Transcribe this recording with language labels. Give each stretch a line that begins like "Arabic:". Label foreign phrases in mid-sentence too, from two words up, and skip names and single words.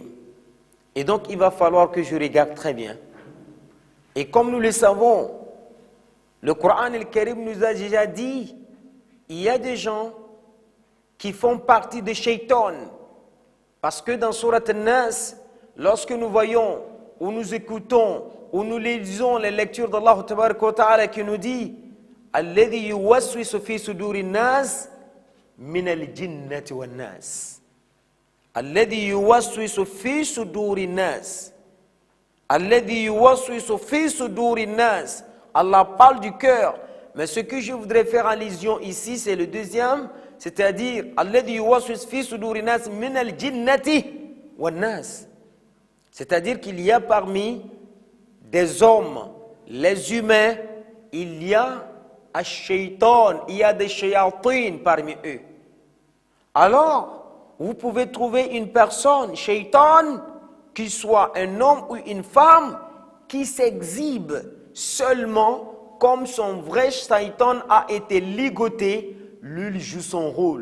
French: Et donc il va falloir que je regarde très bien. Et comme nous le savons, le Coran al-Karim nous a déjà dit, il y a des gens qui font partie de Shaitan. Parce que dans Surat An-Nas, lorsque nous voyons ou nous écoutons ou nous lisons les lectures d'Allah
Arabic: تبارك وتعالى
French: qui nous dit
Arabic: الذي يوسوس في صدور الناس من الجنة والناس. الذي يوسوس في صدور الناس. الذي يوسوس في صدور الناس.
French: Allah parle du cœur, mais ce que je voudrais faire allusion ici, c'est le deuxième, c'est-à-dire
Arabic: الذي يوسوس في صدور الناس من الجنة والناس.
French: C'est-à-dire qu'il y a parmi des hommes, les humains, il y a un shaitan, il y a des shayatines parmi eux. Alors, vous pouvez trouver une personne, shaitan, qu'il soit un homme ou une femme, qui s'exhibe seulement comme son vrai shaitan a été ligoté, lui il joue son rôle.